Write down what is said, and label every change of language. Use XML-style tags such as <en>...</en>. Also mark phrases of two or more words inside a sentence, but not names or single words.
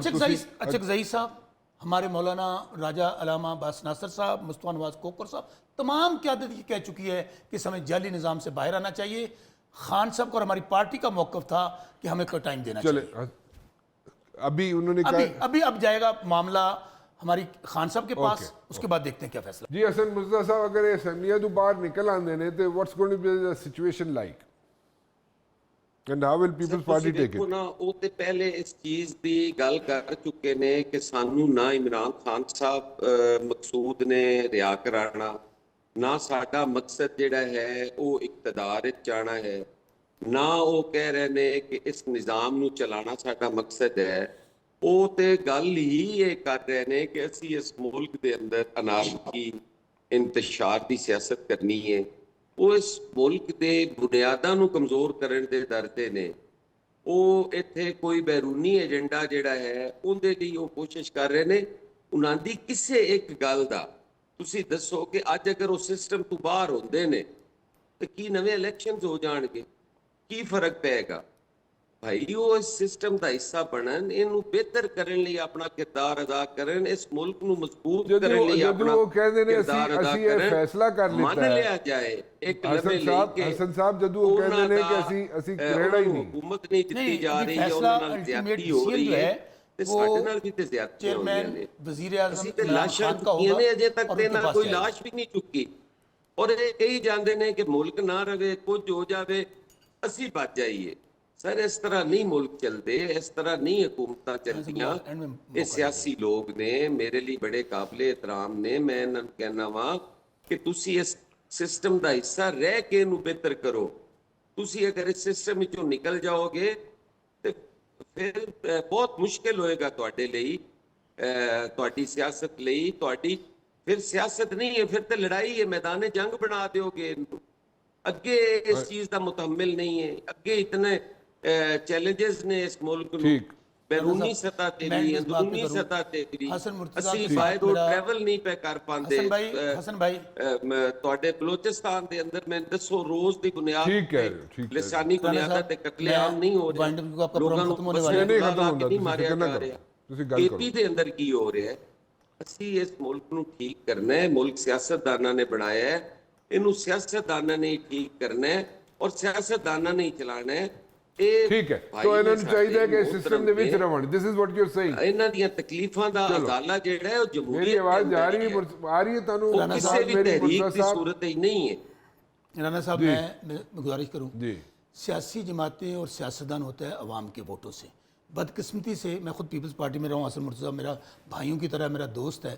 <ur>اچکزئی صاحب، ہمارے مولانا راجہ علامہ عباس ناصر صاحب، مصطفیٰ نواز کوکر صاحب، تمام قیادت یہ کہہ چکی ہے کہ ہمیں جعلی نظام سے باہر آنا چاہیے. خان صاحب کو اور ہماری پارٹی کا موقف تھا کہ ہمیں کوئی ٹائم دینا چاہیے. ابھی انہوں نے کہا اب جائے گا معاملہ ہماری خان صاحب کے پاس، اس کے بعد دیکھتے ہیں کیا فیصلہ.</ur> <pa>جی حسن مرتضیٰ صاحب، اگر یہ اسمبلیاں تو باہر نکل آندے نے تو</pa> <en>What's going to be the situation like and how will Peoples Party take it?</en> <pa>وہ تے پہلے اس چیز دی گل کر چکے نے کہ سانو نہ عمران خان صاحب مقصود نے رہا کرانا، نہ ساڈا مقصد جڑا ہے وہ اقتدار جانا ہے، نہ وہ کہہ رہے نے کہ اس نظام نو چلانا ساڈا مقصد ہے. وہ تے گل ہی یہ کر رہے نے کہ اسی اس ملک دے اندر انارکی انتشار دی سیاست کرنی ہے. وہ اس ملک دے بنیاداں نو کمزور کرن دے ڈرتے نے. وہ ایتھے کوئی بیرونی ایجنڈا جڑا ہے ان دے لیے وہ کوشش کر رہے نے. انہاں دی کسے ایک گل دا تسی دسو کہ اج اگر وہ سسٹم تو باہر ہوندے نے تو کی نویں الیکشنز ہو جان گے، کی فرق پائے گا؟ بھائی وہ اس سسٹم دا حصہ بنن، انہوں بہتر کرن لی اپنا کردار ادا کرن، اس ملک نو مضبوط کرن لی اپنا کردار ادا کرن. فیصلہ کر لیتا مان لیا جائے ایک لمحے لے کے حسن صاحب جدو وہ کہندے نے کہ اسی کریڑا ہی نہیں حکومت نہیں دتی جا رہی ہے، انہاں نال زیادتی ہو رہی ہے، تے ساڈے نال بھی تے زیادتی ہو رہی ہے. وزیر اعظم اسی تے لاشاں چکیاں نے، اجے تک تے نہ کوئی لاش بھی نہیں چکی، اور یہ کہی جاندے نے کہ ملک نہ رہے، کچھ ہو جاوے اسی بچ جائیے. سر اس طرح نہیں ملک چلتے، اس طرح نہیں حکومتاں چلتیاں. یہ سیاسی لوگ نے، میرے لیے بڑے قابل احترام نے. میں انہاں نوں کہنا وا کہ تسی اس سسٹم دا حصہ رہ کے انہوں بہتر کرو. تسی اگر اس سسٹم وچوں نکل جاؤ گے تو پھر بہت مشکل ہوئے گا تواڈے لئی، تواڈی سیاست لئی. تواڈی پھر سیاست نہیں ہے، پھر تے لڑائی ہے، میدان جنگ بنا دیو گے. اگے اس چیز دا متحمل نہیں ہے. اگے اتنے چیلنجز نے اس ملک نو، بیرونی سطح تے بھی، اندرونی سطح تے بھی. اسی باہر ٹریول نہیں پہ کر پاندے. حسن بھائی تواڈے بلوچستان دے اندر میں دسو روز دی بنیاد تے لسانی بنیاداں تے قتل عام نہیں ہو رہے، لوگاں نوں نہیں ماریا جا رہا. کے پی دے اندر کی ہو رہا ہے؟ اسی اس ملک نو ٹھیک کرنا ہے. ملک سیاستداناں نے بنایا ہے، انہوں سیاستداناں نے ٹھیک کرنا ہے اور سیاستداناں نے چلانا ہے. ٹھیک ہے، تو انہوں نے چاہیے کہ سسٹم دے وچ رہن.</pa> <en>This is what you are saying.</en> <pa>انہاں دیاں تکلیفاں دا ازالہ جڑا ہے وہ جمہوریت میری آواز جا رہی ہے، آ رہی ہے تانوں؟ کسی بھی تحریک دی صورت ہی نہیں ہے.</pa> <ur>رانا صاحب میں گزارش کروں، سیاسی جماعتیں اور سیاستدان ہوتا ہے عوام کے ووٹوں سے. بدقسمتی سے میں خود پیپلز پارٹی میں رہا ہوں، حسن مرتضیٰ میرا بھائیوں کی طرح میرا دوست ہے.</ur>